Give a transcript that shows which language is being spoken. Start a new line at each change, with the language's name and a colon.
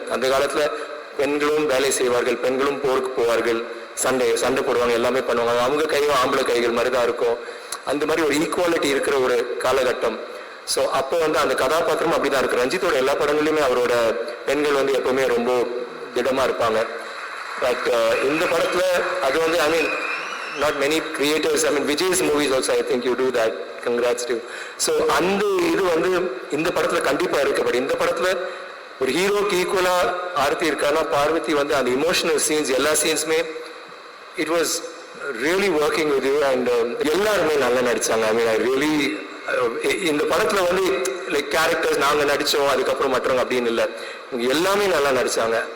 Tamil: அந்த காலத்தில் பெண்களும் வேலை செய்வார்கள், பெண்களும் போருக்கு போவார்கள், சண்டை போடுவாங்க, எல்லாமே பண்ணுவாங்க. அவங்க கையும் ஆம்பளை கைகள் மாதிரி தான் இருக்கும். அந்த மாதிரி ஒரு ஈக்குவாலிட்டி இருக்கிற ஒரு காலகட்டம். ஸோ அப்போ வந்து அந்த கதாபாத்திரம் அப்படிதான் இருக்கு. ரஞ்சித்தோட எல்லா படங்களையுமே அவரோட பெண்கள் வந்து எப்பவுமே ரொம்ப திடமாக இருப்பாங்க. பட் இந்த படத்தில் அது வந்து
English: I mean not many creators, I mean Vijay's movies also I think you do that. Congrats to you.
Tamil: So அந்த இது வந்து இந்த படத்தில் கண்டிப்பாக இருக்கு. பட் இந்த படத்தில் ஒரு ஹீரோக்கு ஈக்குவலாக ஆர்த்தி இருக்கானா, பார்வதி வந்து அந்த இமோஷனல் சீன்ஸ் எல்லா சீன்ஸுமே
English: It was really working with you.
Tamil: And எல்லாருமே நல்லா நடித்தாங்க.
English: I mean I really
Tamil: இந்த படத்தில் வந்து லைக் கேரக்டர்ஸ் நாங்கள் நடித்தோம் அதுக்கப்புறம் மற்றவங்க அப்படின்னு இல்லை, எல்லாமே நல்லா நடித்தாங்க.